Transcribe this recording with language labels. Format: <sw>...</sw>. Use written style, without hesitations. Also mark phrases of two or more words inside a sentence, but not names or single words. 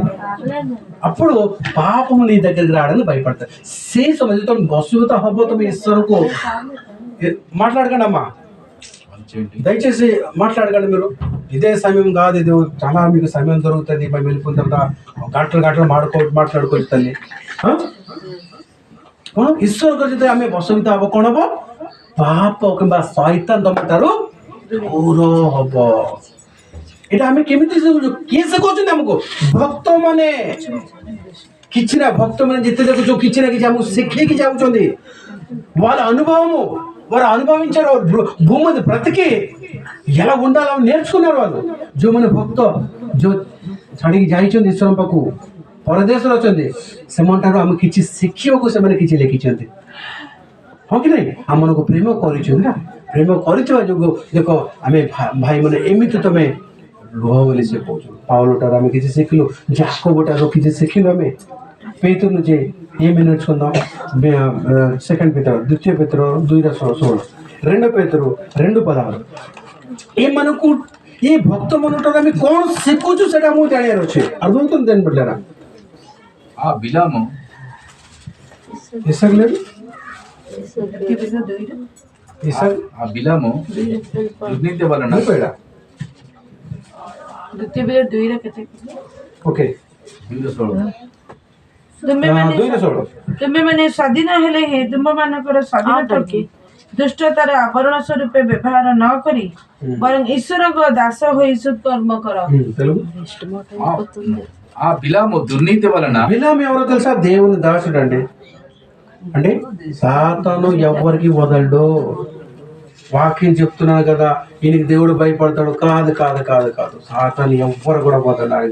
<te>అప్పుడు పాపము నీ దగ్గరికి రావడానికి భయపడతాయి. సమయంతో బస్సుతో హబ్బోతం ఈశ్వరకు మాట్లాడకండి అమ్మా, దయచేసి మాట్లాడకండి. మీరు ఇదే సమయం కాదు, ఇది చాలా మీకు సమయం దొరుకుతుంది. మేము వెళ్ళిపోయిన తర్వాత గంటలు మాట్లాడుకోవచ్చు తల్లి।</te> <or>ଈଶ୍ୱର ଯଦି ଆମେ ବସବିତ ହବ କ'ଣ ହବ? ପାପ କିମ୍ବା ଶୈତାନ ତମଠାରୁ ଦୂର ହବ। ଏଇଟା ଆମେ କେମିତି ଶିଖୁଛୁ? କିଏ ଶିଖଉଛନ୍ତି ଆମକୁ? ଭକ୍ତମାନେ। କିଛି ନା, ଭକ୍ତମାନେ ଯେତେ ଦେଖୁଛୁ କିଛି ନା କିଛି ଆମକୁ ଶିଖେଇକି ଯାଉଛନ୍ତି.</or> <te>వాళ్ళ అనుభవము, వారు అనుభవించారు, భూమి మీద బ్రతికి ఎలా ఉండాలని నేర్చుకున్నారు వాళ్ళు.</te> <or>ଯୋଉମାନେ ଭକ୍ତ ଛାଡ଼ିକି ଯାଇଛନ୍ତି ଈଶ୍ୱର ପାଖକୁ, ପରଦେଶରେ ଅଛନ୍ତି ସେମାନଠାରୁ ଆମେ କିଛି ଶିଖିବାକୁ ସେମାନେ କିଛି ଲେଖିଛନ୍ତି। ହଁ କି ନାଇଁ? ଆମମାନଙ୍କୁ ପ୍ରେମ କରିଛୁ ନା, ପ୍ରେମ କରିଥିବା ଯୋଗୁଁ ଦେଖ ଆମେ ଭାଇମାନେ ଏମିତି ତମେ ରୁହ ବୋଲି ସେ କହୁଛନ୍ତି। ପାଉଲଠାରୁ ଆମେ କିଛି ଶିଖିଲୁ, ଯାକୋବଠାରୁ କିଛି ଶିଖିଲୁ ଆମେ।</or> <te>పేతురు నుంచి ఏమి నేర్చుకుందాం? సెకండ్ పేతురు, ద్వితీయ పేతురు 2:16, రెండో పేతురు 2:16।</te> <or>ଏମାନଙ୍କୁ ଏ ଭକ୍ତମାନଙ୍କଠାରୁ ଆମେ କ'ଣ ଶିଖୁଛୁ ସେଇଟା ମୁଁ ଜାଣିବାର ଅଛି।</or> <te>అర్థం అవుతుంది దాన్ని బిడ్డారా? ఆ బిలాము ఇసాక్ లేదు, ఇసాక్ ఆ బిలాము దుర్నీతి వలన అయిపోయాడా? ఓకే,</te> <or>ତୁମେମାନେ ସ୍ୱାଧୀନ ହେଲେ ହିଁ ତୁମମାନଙ୍କର ସ୍ୱାଧୀନତାକୁ ଦୁଷ୍ଟତାର ଆବରଣ ସ୍ୱରୂପେ ବ୍ୟବହାର ନ କରି ବରଂ ଈଶ୍ୱରଙ୍କ ଦାସ ହୋଇ ସତ୍କର୍ମ କର।</or> <te>తెలుగు ఆ బిలాము దుర్నీతి వలన బిలాము ఎవరో తెలుసా? దేవుని దాసుడు అండి. అంటే సాతాను ఎవరికి వదలడు. వాక్యం చెప్తున్నాను కదా, ఈయనకి దేవుడు భయపడతాడు. కాదు కాదు కాదు కాదు, సాతాను ఎవ్వరు కూడా వదలడు.</te>